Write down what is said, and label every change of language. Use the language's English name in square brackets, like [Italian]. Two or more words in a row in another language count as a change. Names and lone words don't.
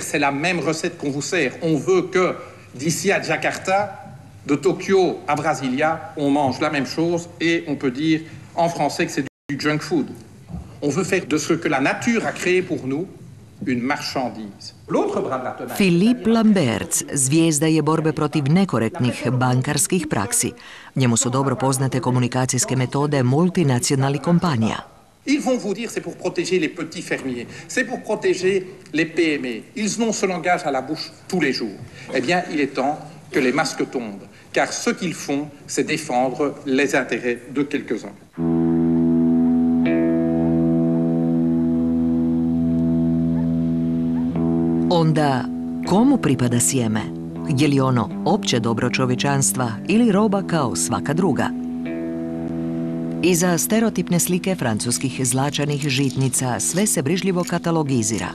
[French] C'est la même recette qu'on vous sert. On veut que d'ici à Jakarta, de Tokyo à Brasilia, on mange la même chose et on peut dire en français que c'est du junk food. On veut faire de ce que la nature a créé pour nous une marchandise. L'autre bras de la tenaille. [Croatian] Philippe Lamberts, zvijezda je borbe protiv nekorektnih bankarskih praksi. Njemu su dobro poznate komunikacijske metode multinacionalnih kompanija. [French] Ils vont vous dire c'est pour protéger les petits fermiers, c'est pour protéger les PME. Ils ont ce langage à la bouche tous les jours. Eh bien, il est temps que les masques tombent, car ce qu'ils font, c'est défendre les intérêts de quelques-uns. [Croatian] Onda, komu pripada sjeme? Je li ono opće dobro čovječanstva ili roba kao svaka druga? Iza stereotipne slike francuskih zlačanih žitnica sve se brižljivo katalogizira.